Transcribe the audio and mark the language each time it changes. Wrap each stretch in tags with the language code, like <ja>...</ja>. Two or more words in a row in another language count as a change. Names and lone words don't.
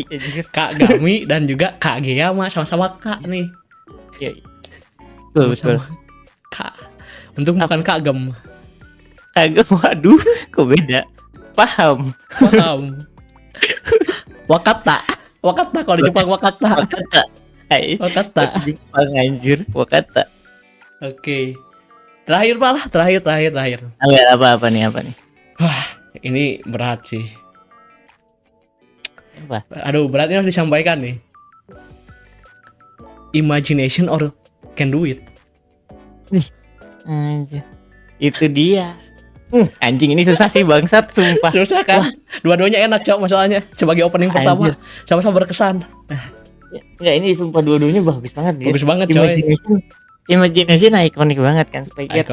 <id>Kagami dan juga Kageyama sama-sama Kak nih. Iya. Betul. Sama-sama Kak. Untung bukan Kagem. Kagak, waduh, kok beda? Paham. Paham. Wakata kalau di Jepang Wakata.</id> <ja>Wakata. Hai. Wakata.</ja> <id>Bahasa Jepang anjir, Wakata. Oke. Terakhir Pak lah, terakhir. Apa nih? Wah, ini berat sih. Apa? Aduh, beratnya harus disampaikan nih. Imagination or can do it. Anjir. Itu dia. Anjing ini susah sih bangsat, sumpah. Susah kan? Dua-duanya enak, Cok, masalahnya. Sebagai opening pertama, Anjir. sama-sama berkesan. Enggak, ini sumpah dua-duanya bagus banget dia. Bagus banget, coy. Imagination ikonik banget kan, Spike.</id>